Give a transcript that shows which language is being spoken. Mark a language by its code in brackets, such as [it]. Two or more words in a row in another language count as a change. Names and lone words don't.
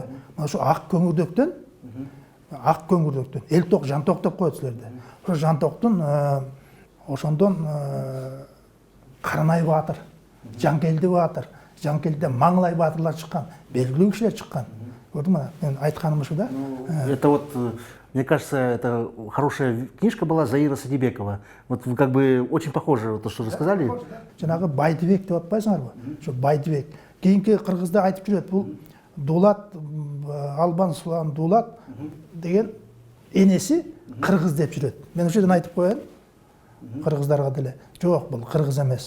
[ky] Мына ошо ак көңүрдөктөн элток, жанток деп коет силерде. Ошо жантоктун ошондон Каранай Баатыр, Жаңкелди Баатыр, Жаңкелдиден Маңлай Баатырлар чыккан, белгилүү кишилер чыккан. Көрдүңбү? Мен айтканым ушу да. [ru] Это вот, мне кажется, это хорошая книжка была Заира Садибекова. Вот вы как бы очень похоже, то, что вы сказали. [ky] Жанагы Байдыбек деп атпайсыңарбы? Ошо Байдыбек. Кийинки кыргызда айтып жүрөт, бул Дулат, Албан Сулан Дулат деген энеси кыргыз деп жүрөт. Мен ошол жерден айтып коеюн. Кыргыздарга деле. Жок, бул кыргыз эмес.